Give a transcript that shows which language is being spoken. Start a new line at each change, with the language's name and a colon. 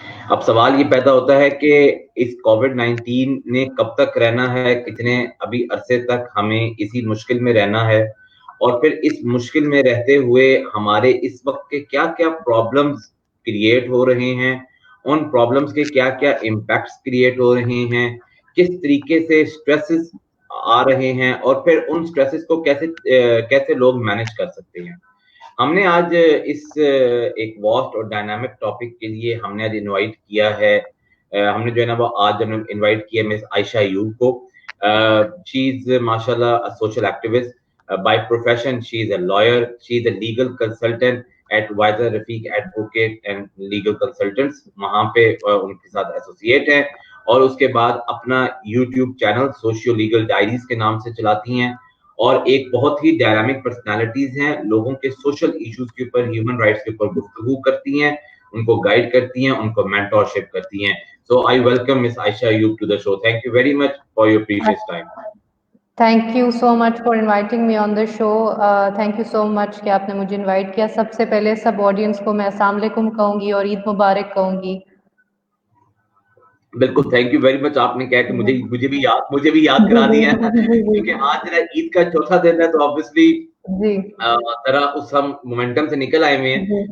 Urdu: اب سوال یہ پیدا ہوتا ہے کہ اس کووڈ-19 نے کب تک رہنا ہے, کتنے ابھی عرصے تک ہمیں اسی مشکل میں رہنا ہے, اور پھر اس مشکل میں رہتے ہوئے ہمارے اس وقت کے کیا کیا پرابلمز کریٹ ہو رہے ہیں, ان پرابلمز کے کیا کیا امپیکٹس کریٹ ہو رہے ہیں, کس طریقے سے سٹریسز آ رہے ہیں, اور پھر ان سٹریسز کو کیسے لوگ مینج کر سکتے ہیں. ہم نے آج اس ایک واسٹ اور ڈائنامک ٹاپک کے لیے ہم نے آج انوائٹ کیا ہے, ہم نے جو ہے نا وہ آج انوائٹ کیا مس عائشہ ایوب کو.
English: She is ماشاء اللہ social activist. By profession, she is a lawyer. She is a legal consultant at Wiser Rafiq Advocate and Legal Consultants.
Urdu: وہاں پہ ان کے ساتھ ایسوسیٹ ہیں, اور اس کے بعد اپنا YouTube channel socio legal diaries کے نام سے چلاتی ہیں, اور ایک بہت ہی ڈائنامک پرسنالٹیز ہیں, لوگوں کے سوشل ایشوز کے اوپر, ہیومن رائٹس کے اوپر گفتگو کرتی ہیں, ان کو گائیڈ کرتی ہیں, ان کو مینٹورشپ کرتی ہیں.
English: So I welcome Miss Aisha Ayub to the show. Thank you very much for your precious time. Thank you so much for inviting me on the show. Thank you so much
Urdu: کہ آپ نے مجھے invite کیا. سب سے پہلے سب audience کو میں السلام علیکم کہوں گی اور عید مبارک کہوں گی.
English: بالکل, thank you very much.
Urdu: آپ نے کہا کہ مجھے بھی یاد کرا دیا ہے, کیونکہ آج ذرا عید کا چوتھا دن ہے, تو آبویسلی ذرا اس ہم مومنٹم سے نکل آئے ہوئے ہیں.